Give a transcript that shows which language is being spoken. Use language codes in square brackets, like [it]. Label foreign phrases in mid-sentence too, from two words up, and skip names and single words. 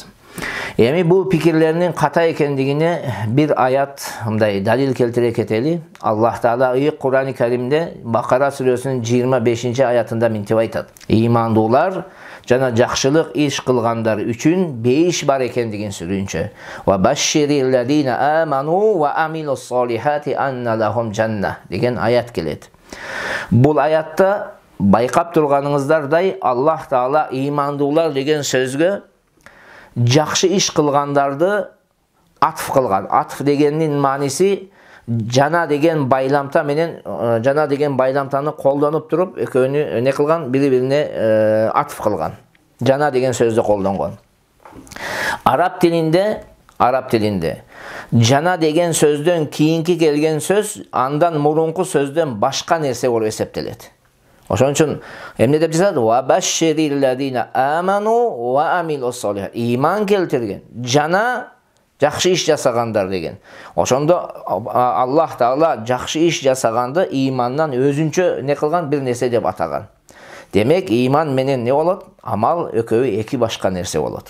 [ky] Эми бул пикирлердин ката экендигине бир аят мындай далил келтире кетели. Аллах Таала Кур'ан-ы Каримде Бакара сүрөсүнүн 25-аятында мынтип айтат. Ыймандуулар жана жакшылык иш кылгандар үчүн бейиш бар экендигин сүрүнчө. [ar] وبشر الذين آمنوا وعملوا الصالحات أن لهم جنة деген аят келет. [ky] Бул аятта байкап турганыңыздардай Аллах Таала ыймандуулар деген сөзгө жакшы иш кылгандарды атф кылган. Атф дегендин мааниси жана деген байламта менен жана деген байламтаны колдонуп туруп экөөнү не кылган, бири-бирине атф кылган. Жана деген сөздү колдонгон. Араб тилинде жана деген сөздөн кийинки келген сөз андан мурунку сөздөн башка нерсе болуп эсептелет. Ошон үчүн эмне деп жазат? [ar] وبشر الذين آمنوا وعملوا الصالحات. [ky] Ыйман келтирген жана жакшы иш жасагандар деген. Ошондо Аллах Таала жакшы иш жасаганды ыймандан өзүнчө не кылган, бир нерсе деп атаган. Демек, ыйман менен не болот? Амал экөөбү эки башка нерсе болот.